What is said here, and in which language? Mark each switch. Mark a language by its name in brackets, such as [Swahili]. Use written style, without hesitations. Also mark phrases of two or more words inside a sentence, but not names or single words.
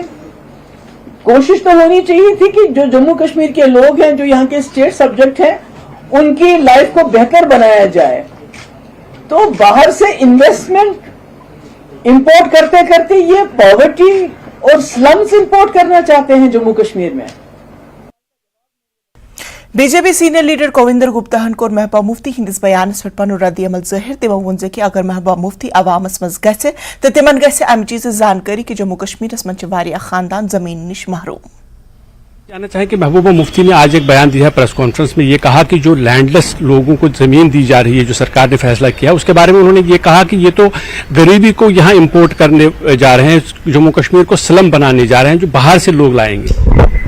[Hindi] कोशिश तो होनी चाहिए थी कि जो जम्मू कश्मीर के लोग हैं, जो यहाँ के [English] state subject [Hindi] हैं, उनकी लाइफ को बेहतर बनाया जाए। तो बाहर से [English] investment import [Hindi] करते करते ये पॉवर्टी और [English] slums import [Hindi] करना चाहते हैं जम्मू कश्मीर में। [Kashmiri] BJP [English] senior leader [Kashmiri] कोविंदर गुप्ता कोर महबूबा मुफ्ती हिंदिस बयानस पे पन रद्द अमल जाहिर। तिमो वोन कि अगर महबूबा मुफ्ती अवामस मज गसे तो तिमन गसे अमि चीज जानकारी कि जम्मू कश्मीरस मज वारिया खानदान जमीन निश महरूम। [Hindi] जानना चाहें कि महबूबा मुफ्ती ने आज एक बयान दिया [English] press conference [Hindi] में, ये कहा कि जो लैंडलेस लोगों को जमीन दी जा रही है, जो सरकार ने फैसला किया, उसके बारे में उन्होंने ये कहा कि ये तो गरीबी को यहाँ इंपोर्ट करने जा रहे हैं, जम्मू कश्मीर को स्लम बनाने जा रहे हैं, जो बाहर से लोग लाएंगे।